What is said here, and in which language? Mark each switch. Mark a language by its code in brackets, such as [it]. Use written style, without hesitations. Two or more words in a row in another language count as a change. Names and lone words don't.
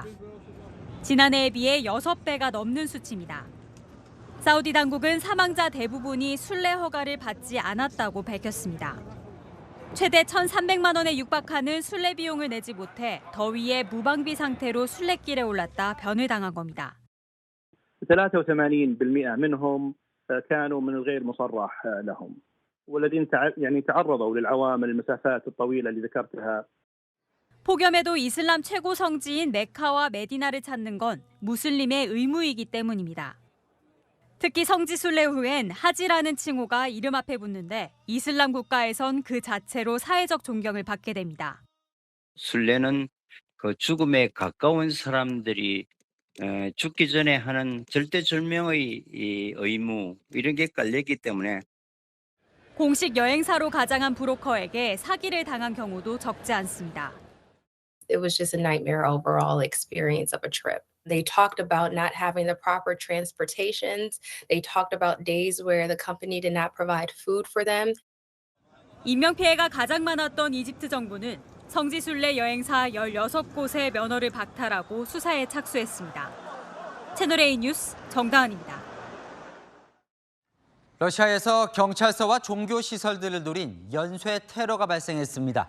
[ko] 지난해에 비해 6배가 넘는 수치입니다. 사우디 당국은 사망자 대부분이 순례 허가를 받지 않았다고 밝혔습니다. 최대 1,300만 원에 육박하는 순례 비용을 내지 못해 더위에 무방비 상태로 순례길에 올랐다 변을 당한 겁니다. [ar] 83% منهم كانوا من الغير مصرح لهم والذين تعرضوا للعوامل المسافات الطويلة اللي ذكرتها. [ko] 폭염에도 이슬람 최고 성지인 메카와 메디나를 찾는 건 무슬림의 의무이기 때문입니다. 특히 성지 순례 후엔 하지라는 칭호가 이름 앞에 붙는데 이슬람 국가에선 그 자체로 사회적 존경을 받게 됩니다. 순례는 그 죽음에 가까운 사람들이 죽기 전에 하는 절대절명의 의무 이런 게 깔렸기 때문에 공식 여행사로 가장한 브로커에게 사기를 당한 경우도 적지 않습니다. [en] It was just a nightmare overall experience of a trip. They talked about not having the proper transportations. They talked about days where the company did not provide food for them. [ko] 인명 피해가 가장 많았던 이집트 정부는 성지순례 여행사 16곳의 면허를 박탈하고 수사에 착수했습니다. 채널A 뉴스 정다은입니다. 러시아에서 경찰서와 종교시설들을 노린 연쇄 테러가 발생했습니다.